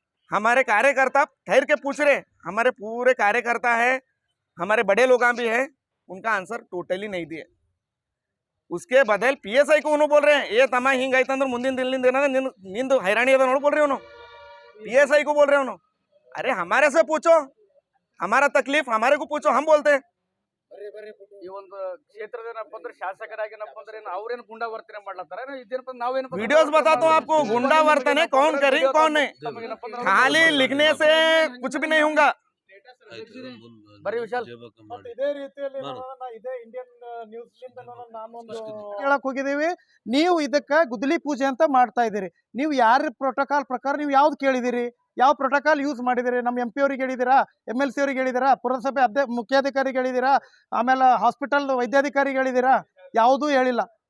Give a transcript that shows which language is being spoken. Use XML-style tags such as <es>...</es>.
<hi>हमारे कार्यकर्ता ठहर के पूछ रहे, हमारे पूरे कार्यकर्ता है, हमारे बड़े लोग भी है, उनका आंसर टोटली नहीं दिए। उसके बदल पीएसआई को उन्होंने बोल रहे हैं ये तಮ್ಮ</hi> <kn>ಹಿಂಗಾಯ್ತಂದ್ರೆ ಮುಂದಿನ ದಿನದಿಂದ ನಿಂದು ಹೈರಾಣಿ ಅದ ನೋಡ್</kn> <hi>बोल रहे उन्होंने, पीएसआई को बोल रहे उन्होंने। अरे हमारे से पूछो, हमारा तकलीफ हमारे को पूछो, हम बोलते हैं।</hi> <kn>ಈ ಒಂದು ಕ್ಷೇತ್ರದ ಏನಪ್ಪ ಅಂದ್ರೆ ಶಾಸಕರಾಗಿ ಏನಪ್ಪ ಅಂದ್ರೆ ಅವ್ರೇನು ಗುಂಡಾ ವರ್ತನೆ ಮಾಡ್ಲತ್ತಾರ, ಇದೇನಪ್ಪ ನಾವೇನಪ್ಪ</kn> <hi>वीडियोस बताता हूँ आपको, गुंडा वर्तने कौन करी कौन नहीं, खाली लिखने से कुछ भी नहीं होगा।</hi> <kn>ಬರೀ ವಿಶಾಲ್ ಇದೇ ರೀತಿಯಲ್ಲಿ ಇದೇ ಇಂಡಿಯನ್ ನ್ಯೂಸ್ ನಾನೊಂದು ಹೇಳಕ್ ಹೋಗಿದ್ದೀವಿ, ನೀವು ಇದಕ್ಕ ಗುದ್ದಲಿ ಪೂಜೆ ಅಂತ ಮಾಡ್ತಾ ಇದ್ದೀರಿ। ನೀವು ಯಾರ ಪ್ರೋಟೋಕಾಲ್ ಪ್ರಕಾರ ನೀವು ಯಾವ್ದು ಕೇಳಿದಿರಿ, ಯಾವ ಪ್ರೋಟೋಕಾಲ್ ಯೂಸ್ ಮಾಡಿದಿರಿ? ನಮ್ಮ MP ಅವ್ರಿಗೆ ಹೇಳಿದಿರಾ, MLC ಅವ್ರಿಗೆ ಹೇಳಿದಿರಾ, ಪುರಸಭೆ ಮುಖ್ಯಾಧಿಕಾರಿಗೆ ಹೇಳಿದಿರಾ, ಆಮೇಲೆ ಹಾಸ್ಪಿಟಲ್ ವೈದ್ಯಾಧಿಕಾರಿಗೆ ಹೇಳಿದಿರಾ? ಯಾವುದೂ ಹೇಳಿಲ್ಲ।</kn>